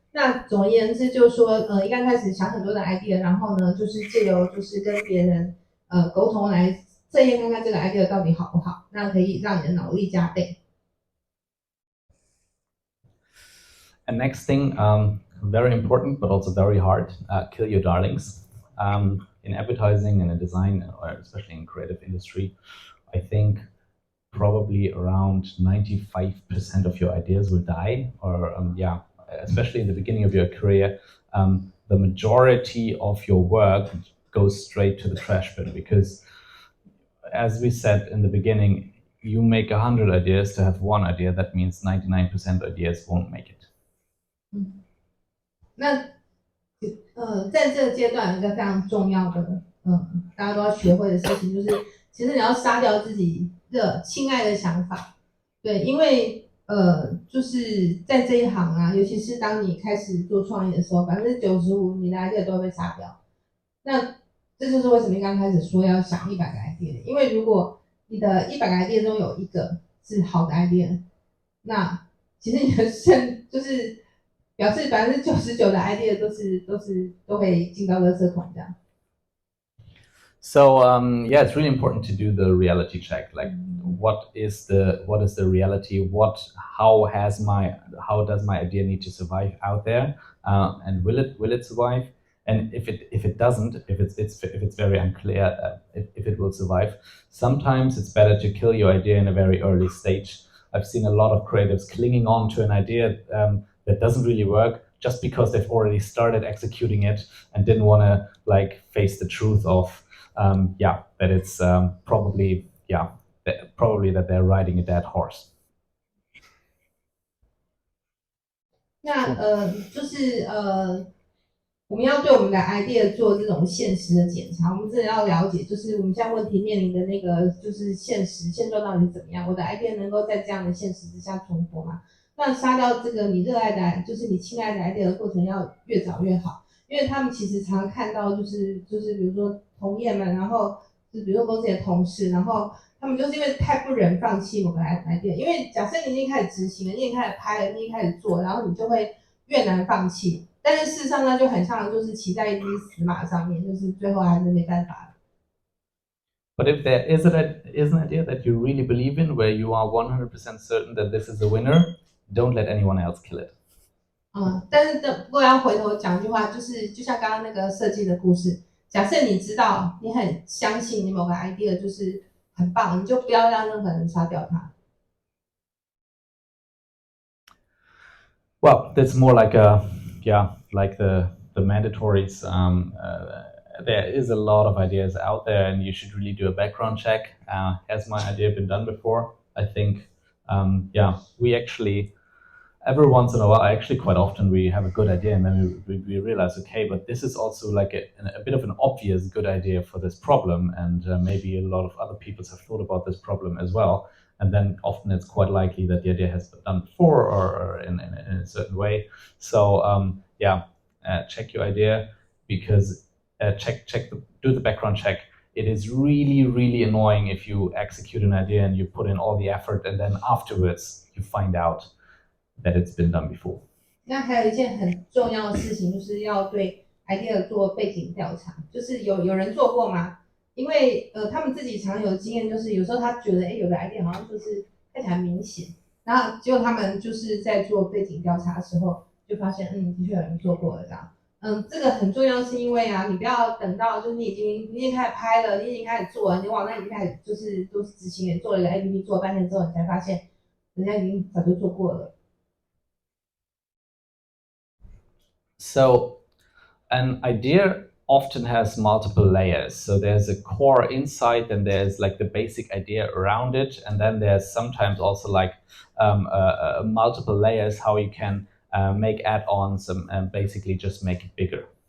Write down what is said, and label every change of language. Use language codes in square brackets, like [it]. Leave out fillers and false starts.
[zh] 那总而言之就是说，一刚开始想很多的 idea， 然后呢，就是借由就是跟别人沟通来测验看看这个 idea 到底好不好，那可以让你的脑力加倍。 [en] And next thing, very important but also very hard, kill your darlings. In advertising and in design, or especially in creative industry, I think probably around 95% of your ideas will die, or especially in the beginning of your career, the majority of your work goes straight to the trash bin, because as we said in the beginning, you make 100 ideas to have one idea. That means 99% of ideas won't make it. [zh] 那在这个阶段有一个非常重要的大家都要学会的事情，就是其实你要杀掉自己的亲爱的想法。对，因为就是在这一行啊，尤其是当你开始做创意的时候，95%你的 idea 都会被杀掉。那这就是为什么刚开始说要想100个 idea， 因为如果你的100个 idea 中有一个是好的 idea， 那其实你的就是表示99%的 idea 都会进到垃圾桶这样。 [en] So it's really important to do the reality check. Like, what is the reality? How does my idea need to survive out there? And will it survive? And if it doesn't, if it's very unclear if it will survive, sometimes it's better to kill your idea in a very early stage. I've seen a lot of creatives clinging on to an idea that doesn't really work just because they've already started executing it and didn't want to like face the truth of that it's probably that they're riding a dead horse. [zh] 那就是我们要对我们的 idea 做这种现实的检查，我们真的要了解，就是我们现在问题面临的那个就是现状到底是怎么样，我的 idea 能够在这样的现实之下存活吗？那杀掉这个你热爱的，就是你亲爱的 idea 的过程要越早越好，因为他们其实常看到就是比如说同业们，然后就比如说公司的同事，然后他们就是因为太不忍放弃某个 idea， 因为假设你已经开始执行了，你已经开始拍了，你已经开始做，然后你就会越难放弃。但是事实上呢，就很像就是骑在一匹死马上面，就是最后还是没办法。 [en] But if there is an idea that you really believe in, where you are 100% certain that this is the winner, don't let anyone else kill it. [zh] 但是不过要回头讲一句话，就是就像刚刚那个设计的故事，假设你知道你很相信你某个 idea 就是很棒，你就不要让任何人刷掉它。 [en] Well, that's more like like the mandatories. There is a lot of ideas out there, and you should really do a background check. Has my idea been done before? I think, we actually every once in a while, actually quite often, we have a good idea, and then we realize, okay, but this is also like a bit of an obvious good idea for this problem, and maybe a lot of other people have thought about this problem as well. And then often it's quite likely that the idea has been done before or in a certain way. So check your idea, because do the background check. It is really, really annoying if you execute an idea and you put in all the effort, and then afterwards you find out that it's been done before. [zh] 那还有一件很重要的事情，就是要对 idea 做背景调查，就是有人做过吗？因为他们自己常有经验，就是有时候他觉得有的 idea 好像就是看起来明显，然后结果他们就是在做背景调查的时候就发现，的确有人做过了这样。这个很重要，是因为你不要等到就是你已经开始拍了，你已经开始做了，你网站已经开始就是都是执行人做了一个 APP 做了半天之后，你才发现人家已经早就做过了。 [en] So an idea often has multiple layers. So there's a core inside, then there's like the basic idea around it, and then there's sometimes also like multiple layers how you can make add-ons and basically just make it bigger.